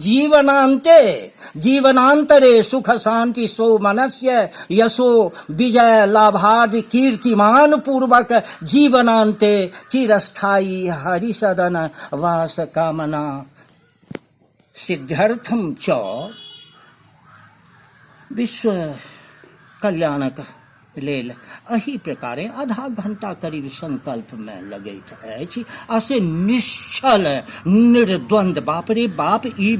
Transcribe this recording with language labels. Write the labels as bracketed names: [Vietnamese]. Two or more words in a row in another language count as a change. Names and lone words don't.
[Sanskrit] जीवनांतरे सुख शांति सोमनस्य यशो विजय लाभादि कीर्तिमान पूर्वक जीवनांते चिरस्थायी हरिसदन वास कामना सिद्ध्यर्थम च [Maithili] विश्व कल्याणक लेल एही प्रकारे आधा घंटा करीब संकल्प में लगैत अछि आ से निश्चल निर्द्वंद बाप रे बाप ई